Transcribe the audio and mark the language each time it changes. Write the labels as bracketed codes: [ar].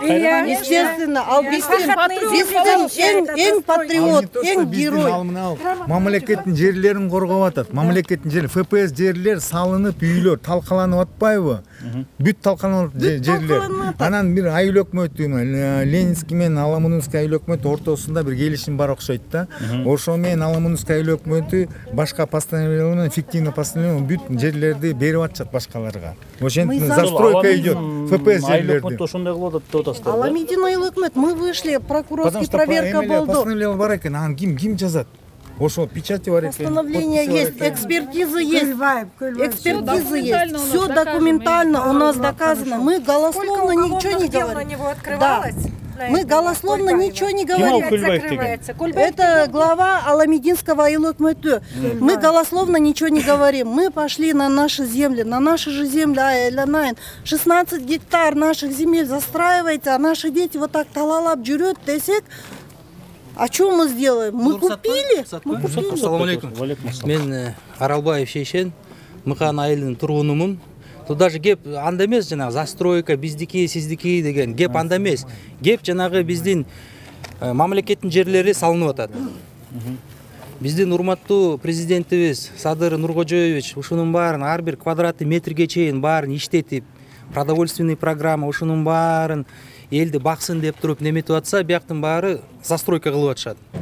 [ky] Естественно, ал биздин эң патриот, эң герой. Мамлекеттин жерлерин коргоп атат. Мамлекеттин жери, ФПС жерлер салынып, үйлөр талкаланып атпайбы? Бүт талкаланып жерлер. Анан бир айыл өкмөтү, Ленинский менен Аламындагы айыл өкмөтү ортосунда бир келишим бар окшойт да. Ошо менен Аламындагы айыл өкмөтү башка постановление, фиктивный постановление бүт жерлерди берип атышат башкаларга. Ошентип [ru] застройка идет. [ky] ФПС жерлерди. Ошондой кылып атат деп атасыздар. Аламидин айыл өкмөт, [ru] мы вышли, [ky] прокурорский проверка болду. Постановление бар экен, анан ким жазат? Ошо печати бар экен. [ru] Постановление есть, экспертиза есть. Экспертиза есть. Все документально у нас доказано. Мы голословно ничего не говорим. Да. Мы голословно ничего не говорим. Это глава Аламидинского айыл өкмөтү. Мы голословно ничего не говорим. Мы пошли на наши земли, на наши же земли [ky] айланайын. [ru] 16 гектар наших земель застраивается, а наши дети вот так [ky] талалап жүрөт десек, [ru] а что мы сделаем? Мы купили? [ky] Ассаламу алейкум. Мен Аралбаев Шейшен, Мыкан айылынын тургунумун. [ru] Тут даже [ky] геп анда эмес, жанагы застройка биздики, сиздики деген геп анда эмес. Геп жанагы биздин мамлекеттин жерлери салынып атат. Биздин урматтуу президентибиз Садыр Нуркожоевич ушунун баарын ар бир квадратный метрге чейин баарын иштетип, продовольственный программа ушунун баарын элди баксын деп туруп неметип атса, бияктын баары застройка кылып атышат.